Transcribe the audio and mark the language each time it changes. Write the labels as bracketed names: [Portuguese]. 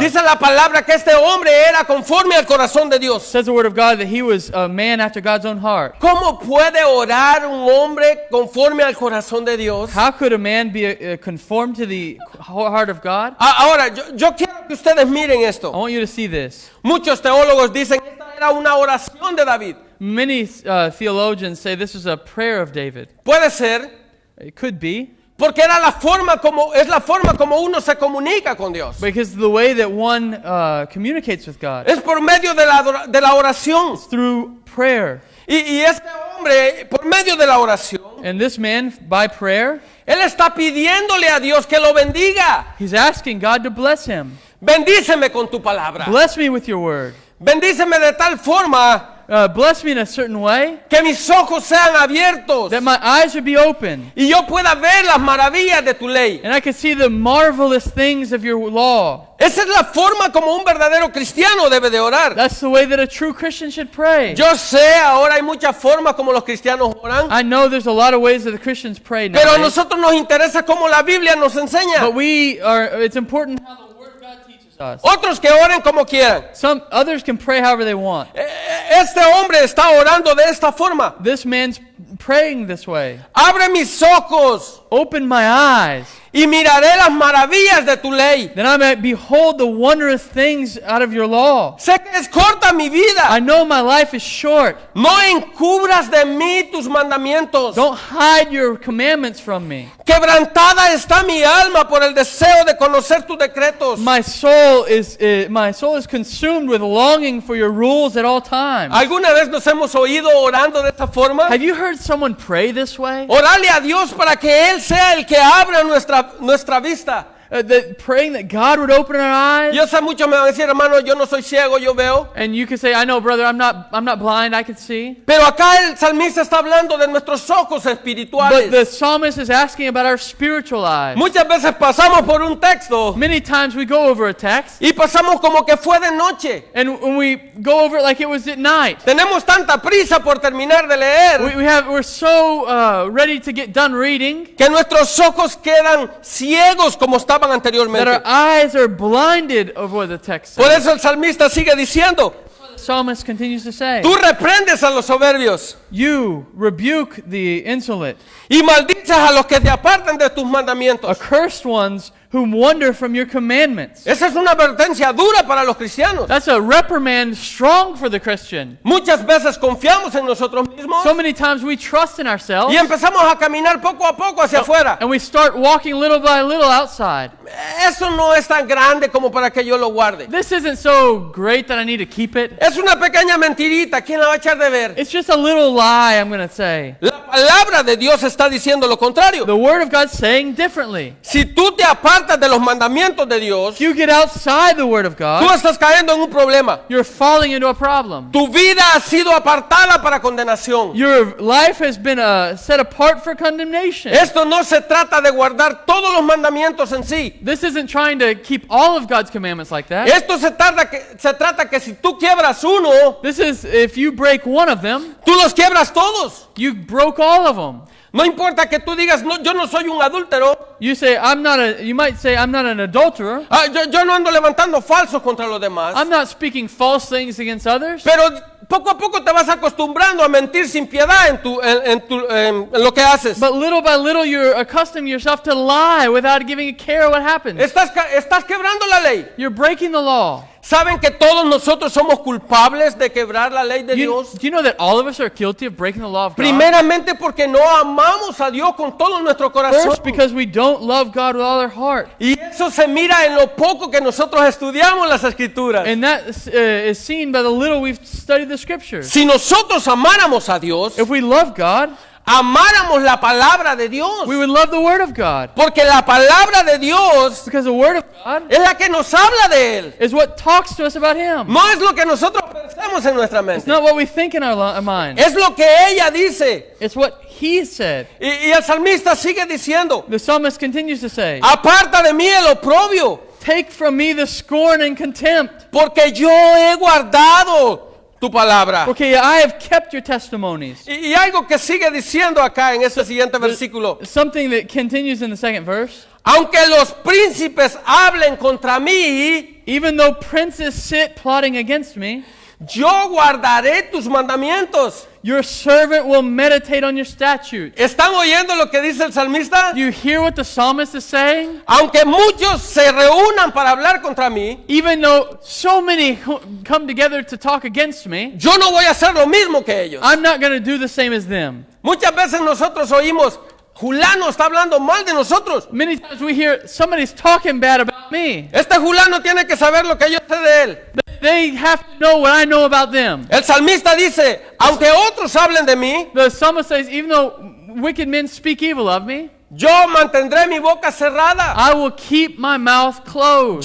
[Spanish] Dice la palabra que este hombre era conforme al corazón de Dios. [English] Says the Word of God that he was a man after God's own heart. [Spanish] ¿Cómo puede orar un hombre conforme al corazón de Dios? [English] How could a man be conformed to the heart of God? [Spanish] Ahora, yo quiero que ustedes miren [English] I [Spanish] esto. [English] want you to see this. [Spanish] Muchos teólogos dicen que esta era una oración de David. [English] Many theologians say this is a prayer of David. [Spanish] Puede ser, [English] It could be, [Spanish] porque es la forma como uno se comunica con Dios. [English] because the way that one communicates with God [Spanish] Es por medio de la oración. [English] through prayer. [Spanish] Y este hombre, por medio de la oración, [English] And this man, by prayer, [Spanish] él está pidiéndole a Dios que lo bendiga. [English] he's asking God to bless him. [Spanish] Bendíceme con tu palabra. [English] Bless me with your word. [Spanish] Bendíceme de tal forma [English] Bless me in a certain way [Spanish] que mis ojos sean abiertos [English] that my eyes should be open [Spanish] y yo pueda ver las maravillas de tu ley. [English] and I can see the marvelous things of your law. [Spanish] Esa es la forma como un verdadero cristiano debe de orar. [English] That's the way that a true Christian should pray. [Spanish] Yo sé, ahora hay muchas formas como los cristianos oran, [English] I know there's a lot of ways that the Christians pray [Spanish] pero a [English] nowadays, [Spanish] nosotros nos interesa cómo la Biblia nos enseña. [English] but it's important how the Word of God teaches us. [Spanish] Otros que oren como quieran. [English] Some others can pray however they want. [Spanish] Este hombre está orando de esta forma. [English] This man's praying this way. [Spanish] Abre mis ojos [English] Open my eyes, [Spanish] y miraré las maravillas de tu ley. [English] that I might behold the wondrous things out of your law. [Spanish] Sé que es corta mi [English] I [Spanish] vida. [English] know my life is short. [Spanish] No encubras de mí tus mandamientos. [English] Don't hide your commandments from me. [Spanish] Quebrantada está mi alma por el deseo de conocer tus decretos. [English] My soul is consumed with longing for your rules at all times. [Spanish] ¿Alguna vez nos hemos oído orando de esta forma? [English] Have you heard someone pray this way? [Spanish] Orarle a Dios para que Él sea el que abra nuestra vista. [English] Praying that God would open our eyes. [Spanish] Yo sé, muchos me van a decir, hermano, yo no soy ciego, yo veo. [English] And you can say, I know, brother, I'm not blind, I can see. [Spanish] Pero acá el salmista está hablando de nuestros ojos [English] But [Spanish] espirituales. [English] the psalmist is asking about our spiritual eyes. [Spanish] Muchas veces pasamos por un texto [English] Many times we go over a text, [Spanish] y pasamos como que fue de noche. [English] and when we go over it like it was at night, [Spanish] Tenemos tanta prisa por terminar de leer [English] we're so ready to get done reading [Spanish] que nuestros ojos quedan ciegos como estaban [English] that [Spanish] anteriormente. [English] our eyes are blinded of what the text [Spanish] Por [English] says. [Spanish] eso el salmista sigue diciendo, [English] The psalmist continues to say, [Spanish] tú reprendes a los soberbios [English] you rebuke the insolent [Spanish] y maldices bendices a los que te apartan de tus mandamientos. [English] Accursed ones who wander from your commandments. [Spanish] Esa es una advertencia dura para los cristianos. [English] That's a reprimand strong for the Christian. [Spanish] Muchas veces confiamos en nosotros mismos [English] So many times we trust in ourselves [Spanish] y empezamos a caminar poco a poco hacia afuera. [English] and we start walking little by little outside. [Spanish] Eso no es tan grande como para que yo lo guarde. [English] This isn't so great that I need to keep it. [Spanish] Es una pequeña mentirita. ¿Quién la va a echar de ver? [English] It's just a little lie, I'm going to say. [Spanish] La palabra de Dios está diciendo lo contrario. [English] The Word of God's saying differently. [Spanish] Si tú te apartas de los mandamientos de Dios, [English] If you get outside the Word of [Spanish] tú [English] God, [Spanish] estás cayendo en un problema. [English] you're falling into a problem. [Spanish] Tu vida ha sido apartada para condenación. [English] Your life has been set apart for condemnation. [Spanish] Esto no se trata de guardar todos los mandamientos en sí. [English] This isn't trying to keep all of God's commandments like that. [Spanish] Esto se trata que si tú quiebras uno, [English] This is if you break one of them, [Spanish] tú los quiebras todos. [English] you broke all of them. [Spanish] No importa que tú digas, no, yo no soy un adúltero. [English] You might say, I'm not an adulterer. [Spanish] Yo no ando levantando falsos contra los demás. [English] I'm not speaking false things against others. [Spanish] Pero poco a poco te vas acostumbrando a mentir sin piedad en lo que haces. [English] But little by little, you're accustoming yourself to lie without giving a care what happens. [Spanish] Estás quebrando la ley. [English] You're breaking the law. [Spanish] ¿Saben que todos nosotros somos culpables de quebrar la ley de Dios? [English] you know that all of us are guilty of breaking the law of God? [Spanish] Primeramente porque no amamos a Dios con todo nuestro corazón. [English] First, because we don't love God with all our heart. [Spanish] Y eso se mira en lo poco que nosotros estudiamos las Escrituras. [English] And that is seen by the little we've studied the Scriptures. [Spanish] Si nosotros amáramos a Dios, [English] If we love God, [Spanish] amáramos la palabra de Dios. [English] we would love the Word of God. [Spanish] Porque la palabra de Dios [English] Because the Word of God [Spanish] es la que nos habla de Él. [English] is what talks to us about Him. [Spanish] No es lo que nosotros pensamos en nuestra [English] It's [Spanish] mente. [English] not what we think in our mind. [Spanish] Es lo que ella dice. [English] It's what He said. [Spanish] Y el salmista sigue diciendo, [English] The psalmist continues to say, [Spanish] aparta de mí el oprobio, [English] take from me the scorn and contempt, [Spanish] porque yo he guardado tu palabra. [English] okay, I have kept your testimonies. [Spanish] Y algo que sigue diciendo acá en este siguiente versículo. [English] Something that continues in the second verse. [Spanish] Aunque los príncipes hablen contra mí, [English] Even though princes sit plotting against me, [Spanish] yo guardaré tus mandamientos. [English] your servant will meditate on your statutes. [Spanish] ¿Están oyendo lo que dice el salmista? [English] Do you hear what the psalmist is saying? [Spanish] Aunque muchos se reúnan para hablar contra mí, [English] Even though so many come together to talk against me, [Spanish] yo no voy a hacer lo mismo que ellos. [English] I'm not going to do the same as them. [Spanish] Muchas veces nosotros oímos, Julano está hablando mal de nosotros. [English] Many times we hear somebody's talking bad about me. [Spanish] Este Julano tiene que saber lo que yo sé de él. [English] They have to know what I know about them. [Spanish] El salmista dice, aunque otros hablen de mí, [English] The psalmist says, even though wicked men speak evil of me, [Spanish] yo mantendré mi boca cerrada. [English] I will keep my mouth closed.